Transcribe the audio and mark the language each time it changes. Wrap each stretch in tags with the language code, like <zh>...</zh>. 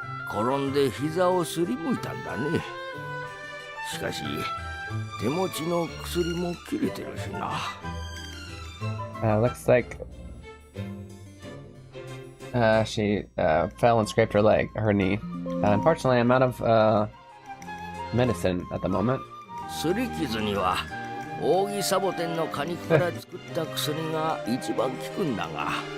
<ja>転んで膝をすりむいたんだね。しかし手持ちの薬も切れてるしな。</ja> <en>Looks like she fell and scraped her leg, her knee. Unfortunately, I'm out of medicine at the moment.</en> <ja>すり傷には扇サボテンの果肉から作った薬が一番効くんだが。</ja>